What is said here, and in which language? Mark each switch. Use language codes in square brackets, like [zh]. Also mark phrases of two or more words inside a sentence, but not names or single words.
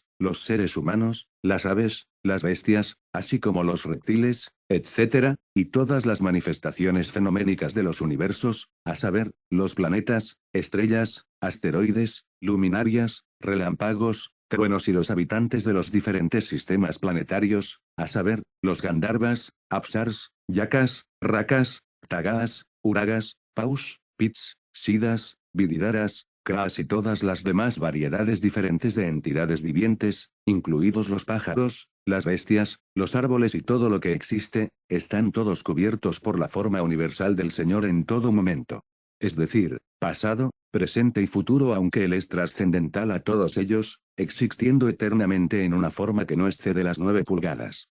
[es] los seres humanos, las aves, las bestias, así como los reptiles, etc., y todas las manifestaciones fenoménicas de los universos, a saber, los planetas, estrellas, asteroides, luminarias, relámpagos, truenos y los habitantes de los diferentes sistemas planetarios, a saber, los Gandharvas, Apsars, Yakas, Rakas, Tagas, Uragas, Paus, Pits, Siddhas, Vididaras, Kras y todas las demás variedades diferentes de entidades vivientes, incluidos los pájaros, las bestias, los árboles y todo lo que existe, están todos cubiertos por la forma universal del Señor en todo momento. Es decir, pasado, presente y futuro, aunque Él es trascendental a todos ellos, existiendo eternamente en una forma que no excede las 9 pulgadas.